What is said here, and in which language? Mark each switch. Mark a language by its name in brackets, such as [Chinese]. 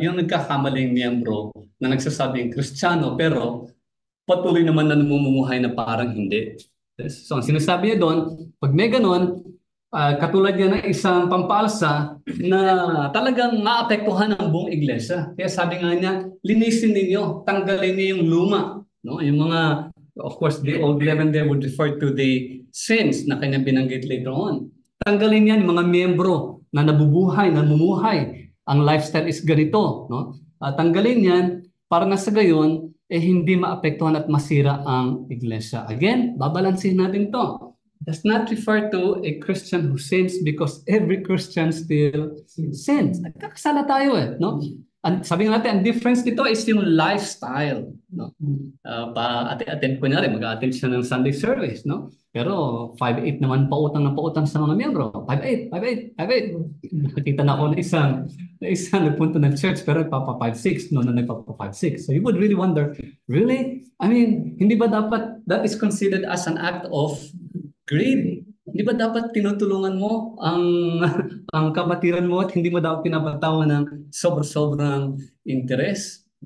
[Filipino] Yung nagkakamaling miyembro na nagsasabing Kristiyano pero patuloy naman na namumuhay na parang hindi. So ang sinasabi niya doon, pag may ganon, katulad niya ng isang pampaalsa na talagang maapektuhan ang buong iglesia. Kaya sabi nga niya, linisin ninyo, tanggalin niyo yung luma. No? [English] Yung mga, of course, the old leaven there would refer to the sins [Filipino] na kanya binanggit [English] later on. [Filipino] Tanggalin yan yung mga miyembro na nabubuhay, namumuhay. Ang lifestyle is ganito. No? Tanggalin yan para na sa gayon, hindi maapektuhan at masira ang iglesia. Again, babalansin natin to. [English] Does not refer to a Christian who sins because every Christian still sins. [Filipino] Nagkakasala tayo no? Sabi nga natin, ang difference dito is yung lifestyle. No? Attend ko na rin, mag-attend siya ng Sunday service. No? Pero 5'8 naman pautang sa mga miyembro. 5'8. Nakita na ako na isang nagpunta ng church pero nagpapa 5'6 no, na nagpapa 5'6. [English] So you would really wonder, really? I mean, [Filipino] hindi ba dapat [English] that is considered as an act of greed? [Filipino] Hindi ba dapat tinutulungan mo ang kapatiran mo at hindi mo dapat pinapatawan ng sobrang interes?